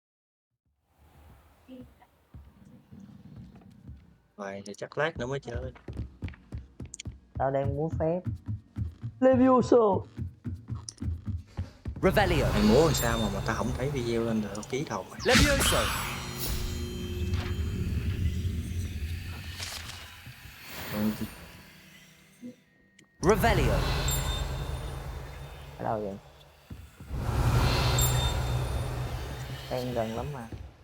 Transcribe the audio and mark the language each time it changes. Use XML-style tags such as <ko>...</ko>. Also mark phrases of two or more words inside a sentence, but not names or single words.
<vi>Vậy thì chắc lát nữa mới chơi. Tao đang muốn phép Levioso. Revelio. Mày múa làm sao mà tao không thấy video lên được ký đầu mày. Levioso. Revelio. Ở đâu vậy? Đang gần lắm mà.</vi>